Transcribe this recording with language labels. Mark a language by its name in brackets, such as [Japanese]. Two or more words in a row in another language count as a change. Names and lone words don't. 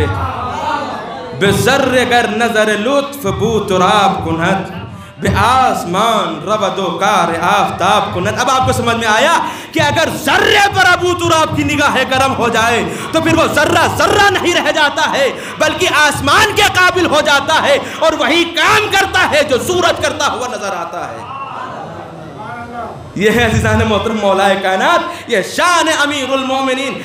[Persian] بے ذرے گر نظر لطف بو تراب کند، بے آسمان رود و کار آفتاب کند۔ [Urdu] اب آپ کو سمجھ میں آیا کہ اگر ذرے پر ابو تراب کی نگاہ کرم ہو جائے تو پھر وہ ذرہ ذرہ نہیں رہ جاتا ہے بلکہ آسمان کے قابل ہو جاتا ہے اور وہی کام کرتا ہے جو سورج کرتا ہوا نظر آتا ہے۔ یہ ہے عزیزان محترم مولا کائنات، یہ شان امیر المومنین۔